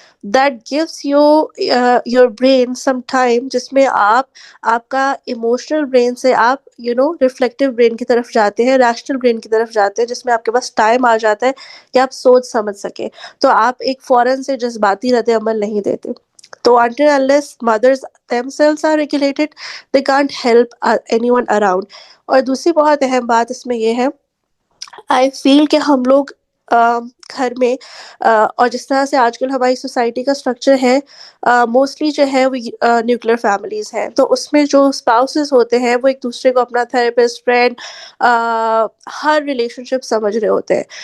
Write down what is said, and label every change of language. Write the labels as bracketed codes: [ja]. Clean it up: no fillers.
[en] that gives you your brain some time, [ur] جس میں آپ کا ایموشنل برین سے آپ ریفلیکٹیو برین کی طرف جاتے ہیں، ریشنل برین کی طرف جاتے ہیں، جس میں آپ کے پاس ٹائم آ جاتا ہے کہ آپ سوچ سمجھ سکیں. تو آپ ایک فوراً سے جذباتی رد عمل نہیں دیتے. [en] تو until unless mothers themselves are regulated, they can't help anyone around. [ur] اور دوسری بہت اہم بات اس میں یہ ہے، [en] I feel [ur] کہ ہم لوگ گھر میں، اور جس طرح سے آج کل ہماری سوسائٹی کا اسٹرکچر ہے، موسٹلی جو ہے وہ نیوکلیر فیملیز ہیں. تو اس میں جو اسپاؤسز ہوتے ہیں وہ ایک دوسرے کو اپنا تھراپسٹ، فرینڈ، ہر ریلیشن شپ سمجھ رہے ہوتے ہیں.